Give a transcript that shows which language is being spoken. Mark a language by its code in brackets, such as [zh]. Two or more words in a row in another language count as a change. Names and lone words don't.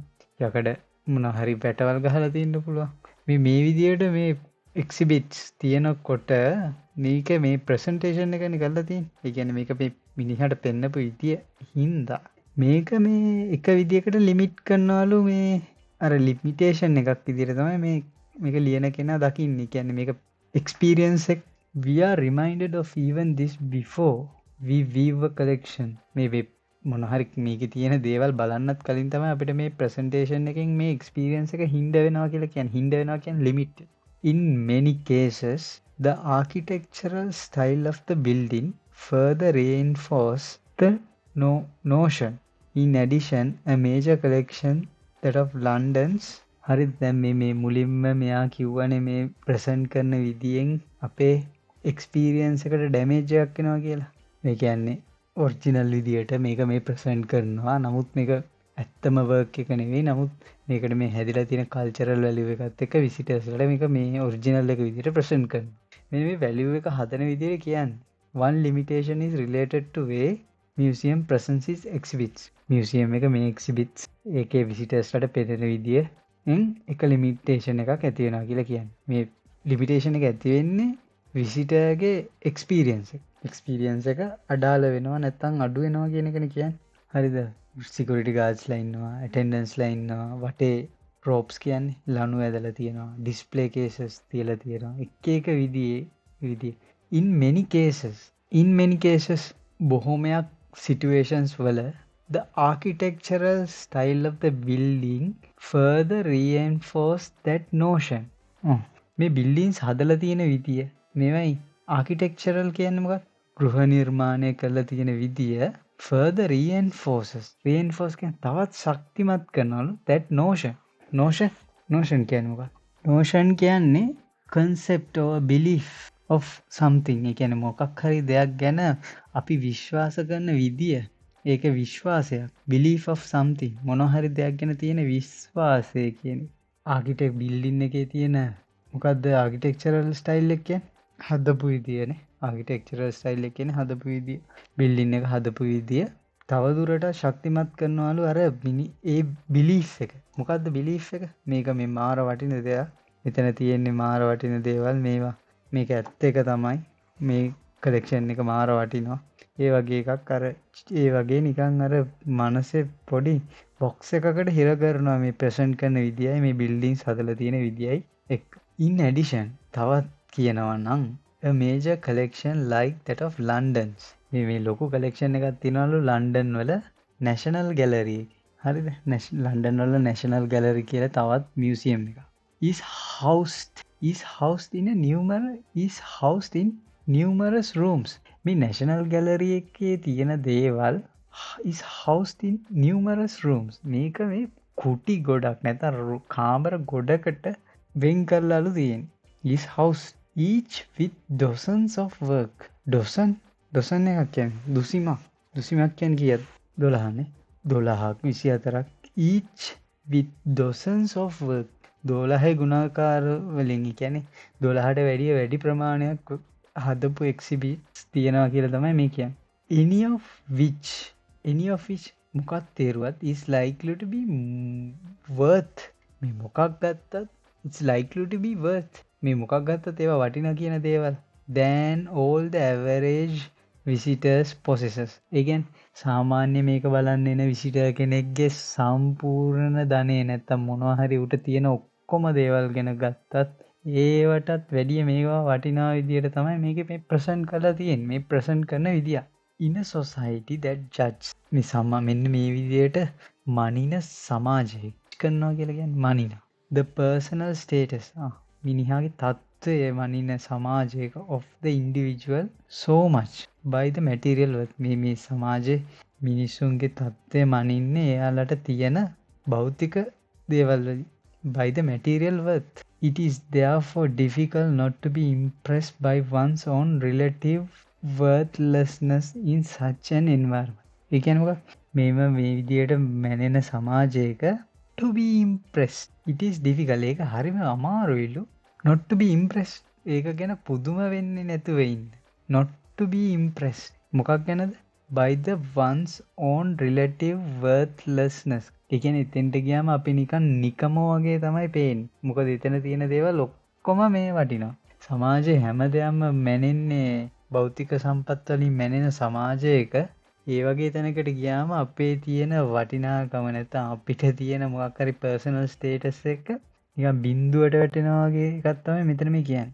[si] යකඩ මොන හරි පැටවල් ගහලා තියෙන්න පුළුවන්. මේ විදියට මේ එක්සිබිට්ස් තියෙනකොට මේක මේ ප්‍රසන්ටේෂන් එකනේ කරලා තියෙන්නේ. ඒ කියන්නේ මේක මේ මිනිහට පෙන්නපු විදිය හින්දා මේක මේ එක විදියකට ලිමිට් කරනවලු මේ අර ලිමිටේෂන් එකක් විදියට තමයි මේක ලියන කෙනා දකින්නේ. කියන්නේ මේක එක්ස්පීරියන්ස් එක. [en] We are reminded of even this before we view a collection. [si] මේ මොන හරි මේකේ තියෙන දේවල් බලන්නත් කලින් තමයි අපිට මේ ප්‍රසන්ටේෂන් එකෙන් මේ එක්ස්පීරියන්ස් එක හින්ද වෙනවා කියලා කියන්නේ. හින්ද වෙනවා කියන්නේ ලිමිට්. [en] In many cases, the architectural style of the building further reinforce the notion. In addition, a major collection that of London's [si] හරිද දැන් මේ මුලින්ම මෙයා කිව්වනේ මේ ප්‍රසන්ට් කරන විදියෙන් අපේ එක්ස්පීරියන්ස් එකට ඩැමේජ් එකක් වෙනවා කියලා. මේ කියන්නේ ඔරිජිනල් විදියට මේක මේ ප්‍රසන්ට් කරනවා. නමුත් මේක ඇත්තම වර්ක් එක නෙවෙයි. නමුත් මේකට මේ හැදිලා තියෙන [en] cultural value [si] එකත් එක්ක විසිටර්ස්ලට මේක මේ ඔරිජිනල් එක විදිහට ප්‍රසන්ට් කරනවා. මෙන්න මේ වැලියු එක හදන විදිහට කියන්නේ [en] one limitation is related to way museum presence is exhibits. [si] museum එක මේ exhibits ඒකේ visitorsලට පෙනෙන විදියෙන් එක limitation එකක් ඇති වෙනවා කියලා කියන්නේ. මේ limitation එක ඇති වෙන්නේ visitorගේ experience එක. experience එක අඩාල වෙනවා නැත්නම් අඩු වෙනවා කියන එකනේ කියන්නේ. හරිද? [en] security guards [si] ඉන්නවා, ඇටෙන්ඩන්ස්ලා ඉන්නවා, වටේ ප්‍රොප්ස් කියන්නේ ලණු ඇදලා තියෙනවා, [en] display cases [si] තියලා තියෙනවා. එක එක විදිහේ [en] in many cases [si] බොහොමයක් situations වල [en] the architectural style of the building further reinforce that notion. [si] මේ buildings හදලා තියෙන විදිය මේවයි architectural කියන්නේ මොකක්ද? ගෘහ නිර්මාණය කරලා තියෙන විදිය [en] further reinforce [si] කියන්නේ තවත් ශක්තිමත් කරනවලු [en] that notion [si] කියන්නේ මොකක්ද? [en] notion කියන්නේ concept or belief of something. [si] ඒ කියන්නේ මොකක් හරි දෙයක් ගැන අපි විශ්වාස කරන විදිය. ඒක විශ්වාසයක්. [en] belief of something. [si] මොන හරි දෙයක් ගැන තියෙන විශ්වාසය කියන්නේ. [en] architect building [si] එකේ තියෙන මොකද්ද [en] architectural style [si] එක කියන්නේ? හදපු විදියනේ. [en] architectural style [si] එක කියන්නේ හදපු විදිය. බිල්ඩින් එක හදපු විදිය තව දුරට ශක්තිමත් කරනවලු අර ඒ බිලීෆ් එක. මොකද්ද බිලීෆ් එක? මේක මේ මාර වටින දෙයක්. මෙතන තියෙන්නේ මාර වටින දේවල් මේවා. මේක ඇත්ත එක තමයි. මේ කලෙක්ෂන් එක මාර වටිනවා. ඒ වගේ එකක් අර ඒ වගේ නිකන් අර මනසේ පොඩි බොක්ස් එකකට හිර කරනවා මේ ප්‍රසන්ට් කරන විදියයි මේ බිල්ඩින්ස් හදලා තියෙන විදියයි එක්ක. [en] in addition [si] තවත් කියනවා නම් [en] a major collection like that of London's [si] මේ ලොකු collection එකක් තියෙනවලු ලන්ඩන් වල National Gallery එකේ. හරිද? ලන්ඩන් වල National Gallery කියලා තවත් museum එකක්. [en] is housed in numerous rooms. [si] මේ National Gallery එකේ තියෙන දේවල් [en] is housed in numerous rooms. [si] මේක මේ කුටි ගොඩක් නැත්නම් කාමර ගොඩකට වෙන් කරලාලු තියෙන්නේ. [en] is housed each with dozens of work. [si] dozen එකක් කියන්නේ දුසිමක් කියන්නේ කීයද? 12නේ. [en] 12ක් 24ක් each with dozens of work. [si] 12 ගුණාකාර වලින් කියන්නේ 12ට වැඩි ප්‍රමාණයක් හදපු exhibits තියෙනවා කියලා තමයි මේ කියන්නේ. [en] any of which [si] මොකක් තේරුවත් [en] is likely to be worth. [si] මේ මොකක් ගත්තත් [en] it's likely to be worth. [si] මේ මොකක් ගත්තත් ඒවා වටිනා කියන දේවල් [en] than all the average visitors possesses. [si] ඒ කියන්නේ සාමාන්‍ය මේක බලන්න එන විසිටර් කෙනෙක්ගේ සම්පූර්ණ ධනෙ නැත්තම් මොනවා හරි උට තියෙන ඔක්කොම දේවල් ගැන ගත්තත් ඒවටත් වැඩිය මේවා වටිනා විදියට තමයි මේකේ මේ ප්‍රසන්ට් කරලා තියෙන්නේ. මේ ප්‍රසන්ට් කරන විදිය. [en] in a society that judge. [si] මෙන්න මේ විදියට මනින සමාජයක කරනවා කියලා කියන්නේ මනින. [en] the personal status. [si] මිනිහාගේ තත්ත්වය මනින සමාජයක [en] of the individual so much by the material worth. [si] මේ සමාජයේ මිනිසුන්ගේ තත්ත්වය මනින්නේ එයාලට තියෙන භෞතික දේවල් වලින්. [en] by the material worth. It is therefore difficult not to be impressed by one's own relative worthlessness in such an environment. [si] ඒ කියන්නේ මොකක්ද? මේ විදියට මැනෙන සමාජයක [en] to be impressed. It is difficult. [si] ඒක හරිම අමාරුයිලු. [en] not to be impressed. [si] ඒක ගැන පුදුම වෙන්නේ නැතුව ඉන්න. [en] not to be impressed. [si] මොකක් ගැනද? [en] by the one's own relative worthlessness. [si] ඒ කියන්නේ එතෙන්ට ගියාම අපි නිකම වගේ තමයි පේන්නේ. මොකද එතන තියෙන දේවල් ඔක්කොම මේ වටිනවා. සමාජයේ හැමදේම මැනෙන්නේ භෞතික සම්පත් වලින් මැනෙන සමාජයක ඒ වගේ තැනකට ගියාම අපේ තියෙන වටිනාකම නැත්නම් අපිට තියෙන මොකක් හරි [en] personal status [si] එක නිකන් බිඳුවට වැටෙනවා වගේ එකක් තමයි මෙතන මේ කියන්නේ.